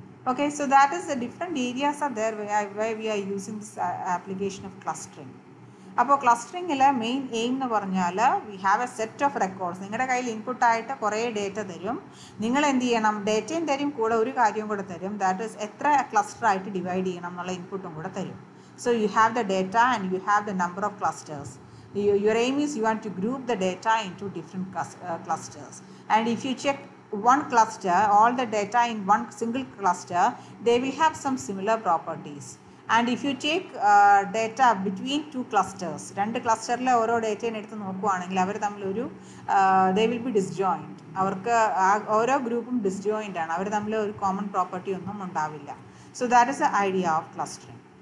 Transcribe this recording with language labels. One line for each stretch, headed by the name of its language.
English: Okay, so that is the different areas are there where we are using this application of clustering.
Malayalam: അപ്പോൾ ക്ലസ്റ്ററിങ്ങിൽ main aim എന്ന് പറഞ്ഞാൽ
English: We have a set of records.
Malayalam: നിങ്ങളുടെ കയ്യിൽ ഇൻപുട്ടായിട്ട് കുറേ data തരും. നിങ്ങൾ എന്ത് ചെയ്യണം, ഡേറ്റയും തരും, കൂടെ ഒരു കാര്യവും കൂടെ തരും.
English: that is
Malayalam: എത്ര ക്ലസ്റ്ററായിട്ട് ഡിവൈഡ് ചെയ്യണം എന്നുള്ള ഇൻപുട്ടും കൂടെ തരും.
English: So you have the data and you have the number of clusters. Your aim is you want to group the data into different clusters. And if you check one cluster, all the data in one single cluster, they will have some similar properties. And if you take data between two clusters,
Malayalam: രണ്ട് ക്ലസ്റ്ററിലെ ഓരോ ഡേറ്റയും എടുത്ത് നോക്കുകയാണെങ്കിൽ അവർ തമ്മിലൊരു
English: they will be disjoint.
Malayalam: അവർക്ക് ഓരോ ഗ്രൂപ്പും disjoint ആണ്, അവർ തമ്മിൽ ഒരു കോമൺ പ്രോപ്പർട്ടി ഒന്നും ഉണ്ടാവില്ല.
English: So that is the idea of clustering.